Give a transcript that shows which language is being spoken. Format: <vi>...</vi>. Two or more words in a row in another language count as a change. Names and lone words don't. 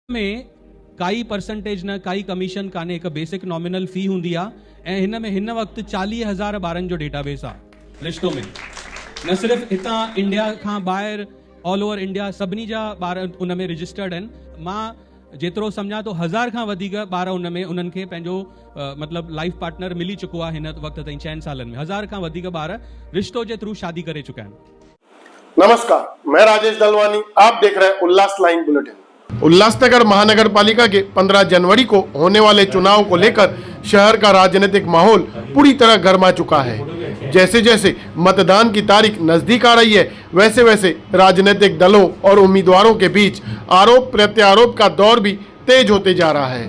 <sd>में काई परसेंटेज न काई कमीशन काने, एक</sd> <en>basic nominal fee</en> <sd>हुंदी आ ऐं हिन में हिन वक्त 40,000 ॿारनि जो डेटाबेस आ रिश्तो में। न सिर्फ हितां इंडिया खां ॿाहिरि</sd> <en>all over India</en> <sd>सभिनी जा ॿार उन में रजिस्टर्ड आहिनि। मां जेतिरो सम्झां तो 1000 खां वधीक ॿार उन में उन्हनि खे पंहिंजो मतिलबु</sd> <en>life partner</en> <sd>मिली चुको आहे हिन वक्त ताईं 6 सालनि में। 1000 खां वधीक ॿार रिश्तो जे थ्रू शादी करे चुका आहिनि।</sd> <hi>नमस्कार, मैं राजेश दलवानी, आप देख रहे हैं उल्लास लाइन बुलेटिन। उल्लासनगर महानगर पालिका के 15 जनवरी को होने वाले चुनाव को लेकर शहर का राजनीतिक माहौल पूरी तरह गर्मा चुका है। जैसे जैसे मतदान की तारीख नजदीक आ रही है, वैसे वैसे राजनीतिक दलों और उम्मीदवारों के बीच आरोप प्रत्यारोप का दौर भी तेज होते जा रहा है।</hi>